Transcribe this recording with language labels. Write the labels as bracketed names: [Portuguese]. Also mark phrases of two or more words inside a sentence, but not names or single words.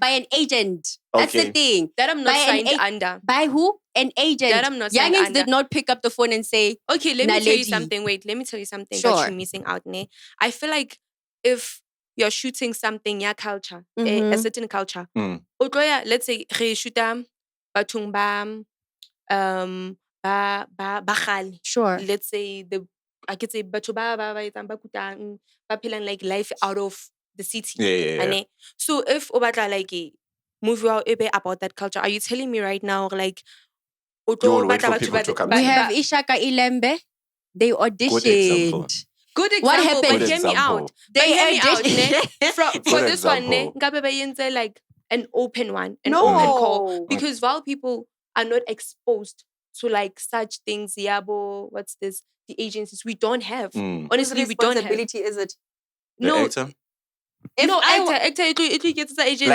[English] by an agent. That's the Okay. thing. That I'm not By an signed under. By who? An agent. That I'm not signed Youngins under. did not pick up the phone and say, Okay, let me tell you Naledi. something. Wait, let me tell you something Sure. that you're missing out, ne? I feel like if you're shooting something, yeah, culture, a certain culture. Let's say [Southern Sotho] re shoota bathong ba kgale. [English] Sure. Let's say I could say [Southern Sotho] batho ba etsang ba kutang ba phelang [English] like life out of the city. Yeah. So if [Southern Sotho] o batla [English] like a movie about that culture, are you telling me right now like You will wait for people to come. We have Ishaka Ilembe. They auditioned. Good example. What happened? But hear me out. They hear me out. auditioned. For this one, ne, [Zulu] ngabe bayenze [English] like an open one, an open call, because Vaal people are not exposed to like such things. Yabo, what's this? The agencies we don't have. Honestly, we don't have. Responsibility is it? The actor? Actor, it gets the agency.